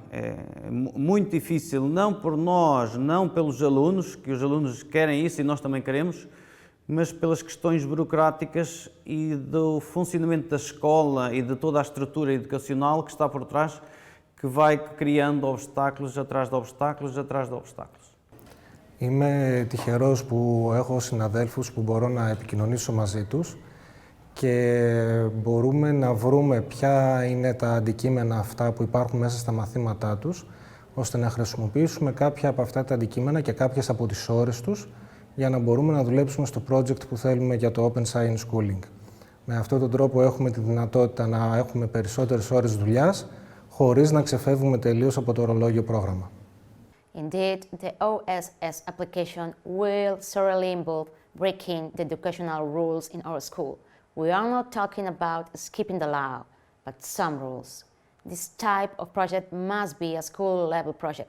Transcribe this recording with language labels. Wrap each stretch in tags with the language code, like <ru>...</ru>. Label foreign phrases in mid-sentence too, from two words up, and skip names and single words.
<pt>É muito difícil, não por nós, não pelos alunos, que os alunos querem isso e nós também queremos, mas pelas questões burocráticas e do funcionamento da escola e de toda a estrutura educacional que está por trás, que vai criando obstáculos atrás de obstáculos atrás de obstáculos.</pt> <el>Είμαι τυχερός που έχω συναδέλφους που μπορώ να επικοινωνήσω μαζί τους και μπορούμε να βρούμε ποια είναι τα αντικείμενα αυτά που υπάρχουν μέσα στα μαθήματά τους, ώστε να χρησιμοποιήσουμε κάποια από αυτά τα αντικείμενα και κάποιες από τις ώρες τους για να μπορούμε να δουλέψουμε στο project που θέλουμε για το Open Science Schooling. Με αυτόν τον τρόπο έχουμε τη δυνατότητα να έχουμε περισσότερες ώρες δουλειάς, χωρίς να ξεφεύγουμε τελείως από το ορολόγιο πρόγραμμα.</el> <en>Indeed, the OSS application will certainly involve breaking the educational rules in our school. We are not talking about skipping the law, but some rules. This type of project must be a school-level project.</en>